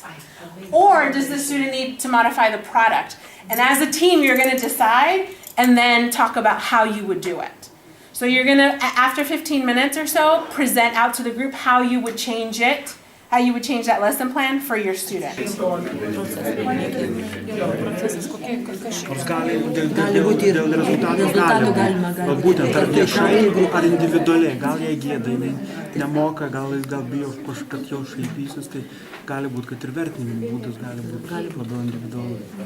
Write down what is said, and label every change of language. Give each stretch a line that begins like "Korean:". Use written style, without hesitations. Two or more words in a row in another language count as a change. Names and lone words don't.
English: Or does this student need to modify the product? And as a team, you're going to decide and then talk about how you would do it. So you're going to, after 15 minutes or so, present out to the group how you would change it, how you would change that lesson plan for your student.
Lithuanian: Gali būti dėl rezultatų galima. Būtent ar viešai, ar individualiai. Gal jie gėda, nemoka, gal bijo, kad jau šaipysis, tai gali būti, kad ir vertinimo būdas gali būti labiau individualus.